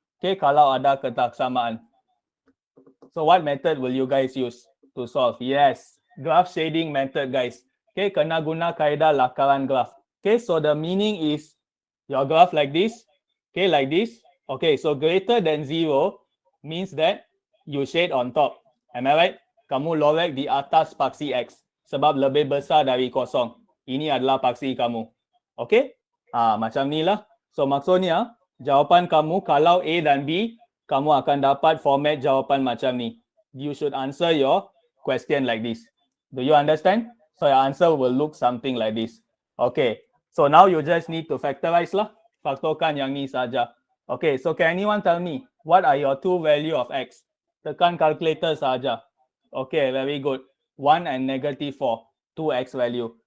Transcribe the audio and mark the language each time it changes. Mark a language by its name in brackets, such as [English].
[English] Okay, [Malay] kalau ada ketaksamaan. [English] So what method will you guys use to solve? Yes, graph shading method, guys. Okay, [Malay] kena guna kaedah lakaran graph. [English] Okay, so the meaning is your graph like this. Okay, like this. Okay, so greater than 0 means that you shade on top. Am I right? [Malay] Kamu lorek di atas paksi X sebab lebih besar dari kosong. Ini adalah paksi kamu. Okay? Macam ni lah. So maksudnya jawapan kamu kalau A dan B, kamu akan dapat format jawapan macam ni. [English] You should answer your question like this. Do you understand? So your answer will look something like this. Okay. So now you just need to factorize lah. [Malay] Faktorkan yang ni saja. [English] Okay, so can anyone tell me what are your two value of X? [Malay] Tekan calculator saja. [English] Okay, very good. 1 and negative 4. 2X value.